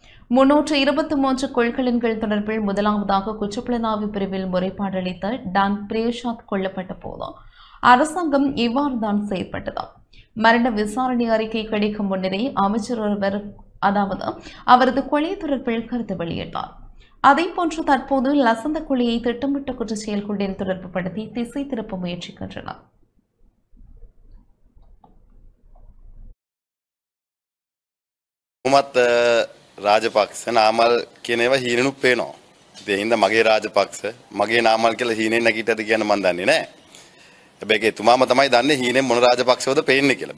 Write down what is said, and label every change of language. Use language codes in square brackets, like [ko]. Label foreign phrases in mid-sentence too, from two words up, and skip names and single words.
[ta] 323 கொள்கலன்கள் தொடர்பில் முதலாவதாக குற்றப்புலனாய்வு பிரிவில் முறைப்பாடு அளித்த டான் பிரேஷாத் கொல்லப்பட்ட போது அரசாங்கம் இவ்வாறு தான் செயற்பட்டது. மரண விசாரணை அறிக்கை கிடைக்கும் முன்னரே அமைச்சர் ஒருவர் அவரது கொலை தொடர்பில் கருத்து வெளியிட்டார். அதேபோன்று தற்போது லசந்த கொலையை திட்டமிட்ட குற்ற செயல்களுடன் தொடர்பு படுத்தி திசை திருப்ப முயற்சிக்கின்றனர். [si] රාජපක්ෂ නාමල් කියනේවා හීනෙනුත් පේනවා. ඉතින් හින්දා මගේ රාජපක්ෂ මගේ නාමල් කියලා හීනෙන් නැගිටද කියන මන් දන්නේ නැහැ. හැබැයි එතුමාම තමයි දන්නේ හීනෙන් මොන රාජපක්ෂවද පේන්නේ කියලා.